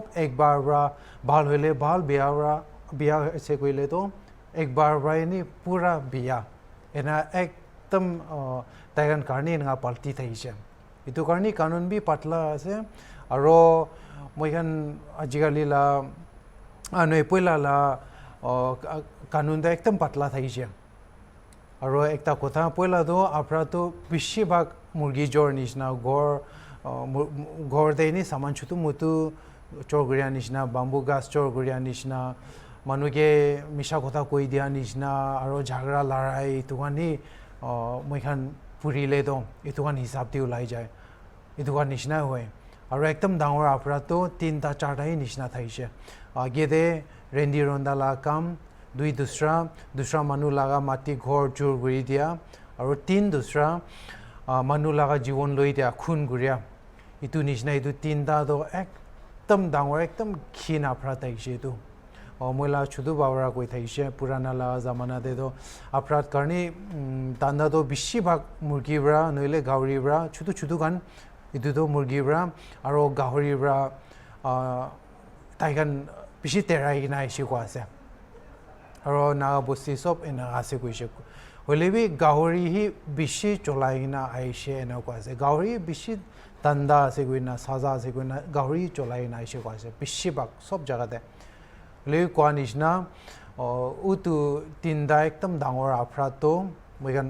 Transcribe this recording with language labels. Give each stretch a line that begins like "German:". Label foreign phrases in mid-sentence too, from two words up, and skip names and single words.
Naga Pidgin: ekbar bra bhal hoile bhal biya ase koile to ekbar bra ni pura biya ena ekdam taigan karni nga palti thaise itu karni kanun bi patla ase aro moigan ajigali la anoi poila la kanun da ekdam patla thaise aro ekta kotha poila do apra to bishi bhag murgi jor nishna gor de ni saman chutu mutu chor guria nishna bamboo gas chor guria nishna manuke misha kotha koi dia nishna aro jhagra larai tugani moigan puri le do itugan hisab ti ulai jai itugan nishna hoy aro ekdam dangor apra to 3 ta 4 ta hi nishna thaise age de rendi ronda la kam dui dusra manu laga mati ghor jur guri dia aro 3 dusra manu laga jiwon loi dia khun guria itu nishna itu 3 ta do ekdam dangor ekdam khin apra thaise tu moila chudu bawra koi thaise purana la zamana de do aprat karni tanda do bishi bhag murgi bra noile gauri bra chudu gan itu do murgi bra aro gahori bra taigan bishi terai gina isi ko ase aro naga bosti sob ena ase koise holebi gahori hi bishi cholai gina aise ena ko ase gahori bishi tanda ase koina saza ase koina gahori cholai gina aise ko ase bishi bhag sob jaga de le ko nishna utu tinda ekdam dangor aprato moigan